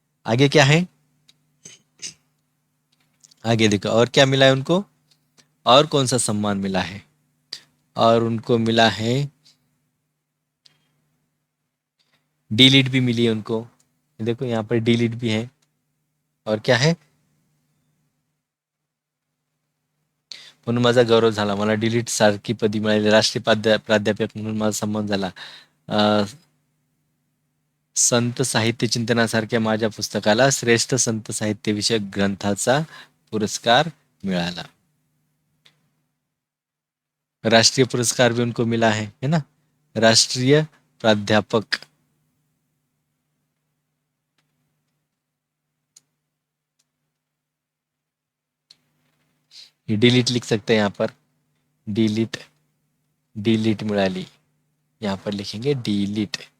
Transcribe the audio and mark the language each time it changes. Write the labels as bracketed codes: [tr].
[hi] आगे क्या है, आगे देखो और क्या मिला है उनको, और कौन सा सम्मान मिला है। और उनको मिला है डी लिट भी मिली है उनको। देखो यहाँ पर डी लिट भी है। और क्या है, [mr] म्हणून माझा गौरव झाला, मला डी लिट सारखी पदी मिळाली, राष्ट्रीय प्राध्यापक म्हणून माझा सन्मान झाला। संत साहित्य चिंतनासारख्या माझ्या पुस्तकाला श्रेष्ठ संत साहित्य विषयक ग्रंथाचा पुरस्कार मिळाला। [hi] राष्ट्रीय पुरस्कार भी उनको मिला है ना, राष्ट्रीय प्राध्यापक। ये डिलीट लिख सकते हैं यहाँ पर, डिलीट, [mr] डिलीट मिळाली, [hi] यहाँ पर लिखेंगे डिलीट।